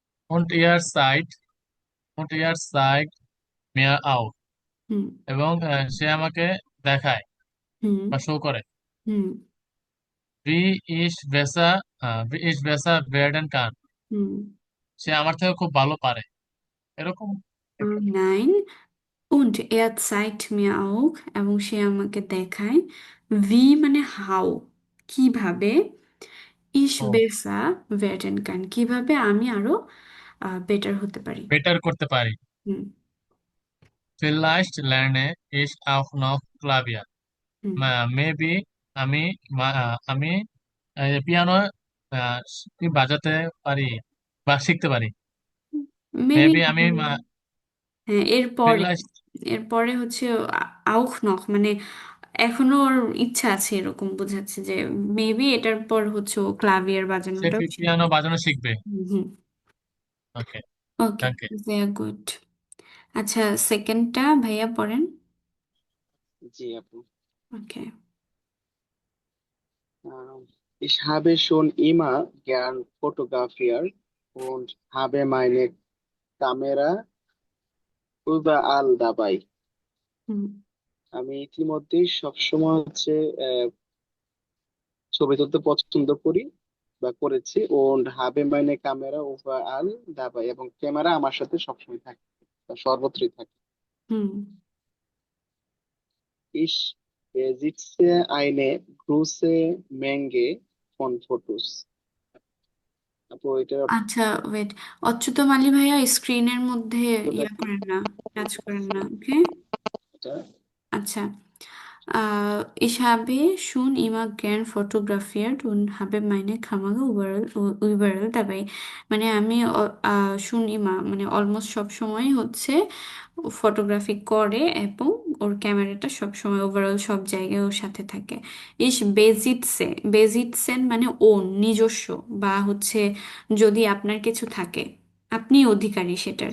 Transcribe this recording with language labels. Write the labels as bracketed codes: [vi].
[de] und ihr seid und ihr zeigt mir auf, হুম। [bn] এবং সে আমাকে দেখায় হুম। বা শো করে। হুম। [de] wie ich besser werden kann, হুম। [bn] সে আমার থেকে খুব ভালো পারে, এরকম। [de] নাইন, und er zeigt mir auch, [bn] এবং সে আমাকে দেখায়। wie মানে হাউ, কিভাবে। [de] ich ও besser werden kann, [bn] কিভাবে আমি আরো বেটার হতে পারি। বেটার করতে পারি। হুম। [de] vielleicht lerne ich auch noch Klavier, হুম। [bn] মেবি আমি আমি পিয়ানো কি বাজাতে পারি বা শিখতে পারি। মেবি। মেবি আমি হ্যাঁ, এরপরে, vielleicht, এরপরে হচ্ছে আউখ নখ মানে এখনো ওর ইচ্ছা আছে এরকম বোঝাচ্ছে, যে মেবি এটার পর হচ্ছে ও ক্লাভিয়ার সে বাজানোটাও পিয়ানো শিখবে। বাজানো শিখবে। হুম। ওকে, ওকে, ওকে। Very good. আচ্ছা, সেকেন্ডটা ভাইয়া পড়েন। জি আপু। ওকে। [de] Ich habe schon immer gern fotografiert und habe meine Kamera überall dabei. হুম। [bn] আমি ইতিমধ্যেই সবসময় ছবি তুলতে পছন্দ করি বা করেছি। [de] und habe meine Kamera überall dabei, [bn] এবং ক্যামেরা আমার সাথে সবসময় থাকে বা সর্বত্রই থাকে। হুম। [de] Ich besitze eine große Menge von Fotos. [bn] আপু এটা আচ্ছা, ওয়েট, অচ্যুত মালি ভাইয়া স্ক্রিনের মধ্যে ইয়া করেন না, টাচ করেন না, ওকে? এটা [de] আচ্ছা, ich habe schon immer gern fotografiert und habe meine Kamera überall dabei। [bn] মানে আমি [de] schon immer [bn] মানে অলমোস্ট সব সময় হচ্ছে ফটোগ্রাফি করে এবং ওর ক্যামেরাটা সব সময় ওভারঅল সব জায়গায় ওর সাথে থাকে। ইস বেজিটসে, বেজিটসেন মানে ওন নিজস্ব, বা হচ্ছে যদি আপনার কিছু থাকে আপনি অধিকারী সেটার।